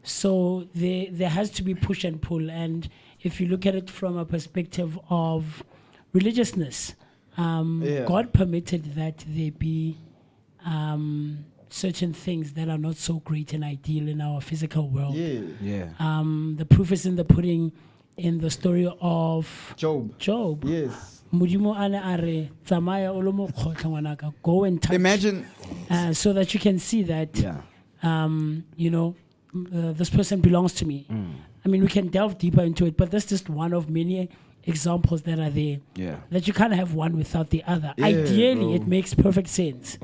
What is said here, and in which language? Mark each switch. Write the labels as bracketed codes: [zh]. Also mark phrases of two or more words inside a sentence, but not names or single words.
[en] So there has to be push and pull. And if you look at it from a perspective of religiousness, God permitted that there be certain things that are not so great and ideal in our physical world. Yeah. The proof is in the pudding in the story of Job. Yes. [tn] Modimo a ne a re, "Tsamaya o lo mo kgotla ngwanaka, [en] go and touch." Imagine. So that you can see that this person belongs to me. I mean, we can delve deeper into it, but that's just one of many examples that are there. Yeah. That you can't have one without the other. Yeah, Ideally, bro. it makes perfect sense.